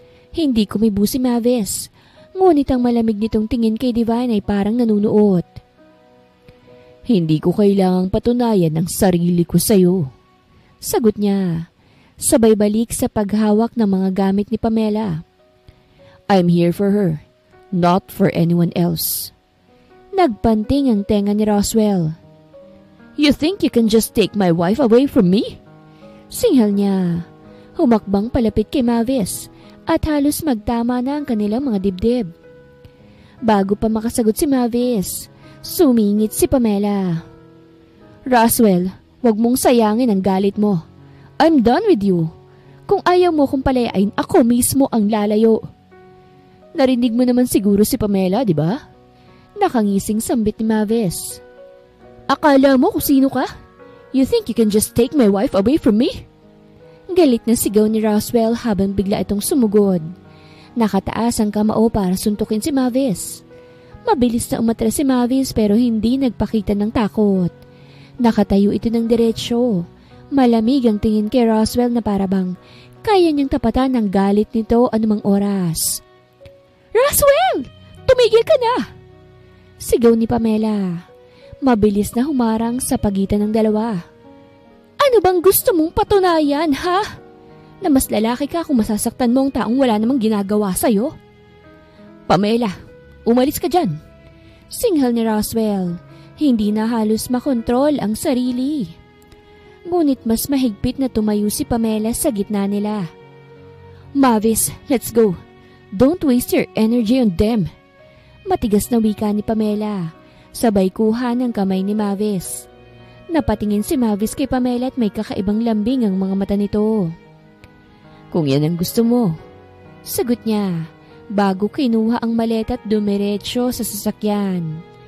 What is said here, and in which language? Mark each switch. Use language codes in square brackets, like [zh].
[tl] Hindi kumibo si Mavis, ngunit ang malamig nitong tingin kay Divine ay parang nanunuot. Hindi ko kailangang patunayan ang sarili ko sa'yo, sagot niya, sabay balik sa paghawak ng mga gamit ni Pamela. [en] I'm here for her, not for anyone else. [tl] Nagpanting ang tenga ni Roswell. [en] You think you can just take my wife away from me? [tl] Singhal niya. Humakbang palapit kay Mavis at halos magtama na ang kanilang mga dibdib. Bago pa makasagot si Mavis, sumingit si Pamela. Roswell, wag mong sayangin ang galit mo. [en] I'm done with you. [tl] Kung ayaw mo kong palayain, ako mismo ang lalayo. Narinig mo naman siguro si Pamela, di ba? Nakangising sambit ni Mavis. Akala mo kung sino ka? [en] You think you can just take my wife away from me? [tl] Galit na sigaw ni Roswell habang bigla itong sumugod. Nakataas ang kamao para suntukin si Mavis. Mabilis na umatras si Mavis pero hindi nagpakita ng takot. Nakatayo ito ng diretsyo. Malamig ang tingin kay Roswell na parabang kaya niyang tapatan ng galit nito anumang oras. Roswell! Tumigil ka na! Sigaw ni Pamela. Mabilis na humarang sa pagitan ng dalawa. Ano bang gusto mong patunayan, ha? Na mas lalaki ka kung masasaktan mo ang taong wala namang ginagawa sa'yo? Pamela, umalis ka dyan. Singhal ni Roswell. Hindi na halos makontrol ang sarili. Ngunit mas mahigpit na tumayo si Pamela sa gitna nila. [en] Mavis, let's go. Don't waste your energy on them. [tl] Matigas na wika ni Pamela. Sabay kuha ng kamay ni Mavis. Napatingin si Mavis kay Pamela at may kakaibang lambing ang mga mata nito. Kung yan ang gusto mo, sagot niya bago kinuha ang maleta at dumiretso sa sasakyan.